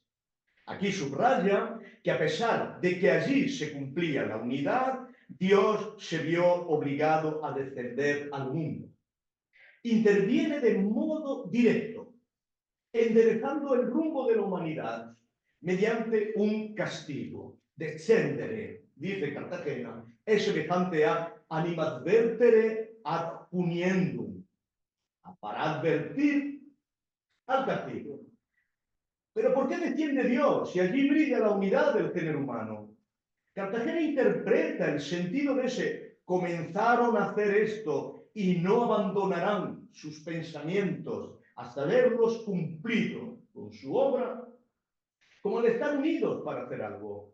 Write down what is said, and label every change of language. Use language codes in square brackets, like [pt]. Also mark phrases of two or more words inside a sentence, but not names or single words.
[es] Aquí subraya que a pesar de que allí se cumplía la unidad, Dios se vio obligado a descender al mundo. Interviene de modo directo, enderezando el rumbo de la humanidad mediante un castigo. Descendere, dice Cartagena, es semejante a [la] animadvertere ad puniendum, [es] para advertir al castigo. Pero ¿por qué desciende Dios si allí brilla la unidad del género humano? Cartagena interpreta el sentido de ese comenzaron a hacer esto y no abandonarán sus pensamientos hasta verlos cumplidos con su obra, como de estar unidos para hacer algo.